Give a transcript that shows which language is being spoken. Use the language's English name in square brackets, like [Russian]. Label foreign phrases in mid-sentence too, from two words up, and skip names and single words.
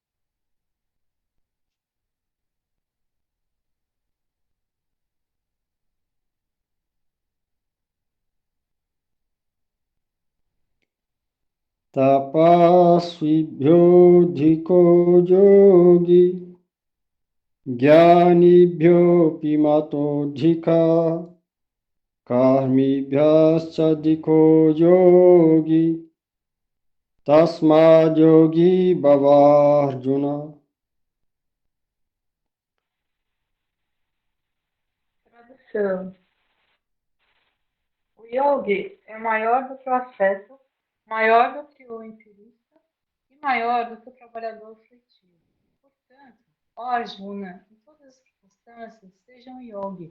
[Sanskrit] तपस्विभ्यो धिको योगी ज्ञानिभ्योपि मतोधिक कर्मिभ्यश्च धिको योगी तस्माद् योगी भवार्जुन. [Portuguese] Tradução. O yogi é maior do que o asceta, maior do que o empirista e maior do que o trabalhador fletivo. Portanto, ó Arjuna, em todas as circunstâncias, seja um yogi.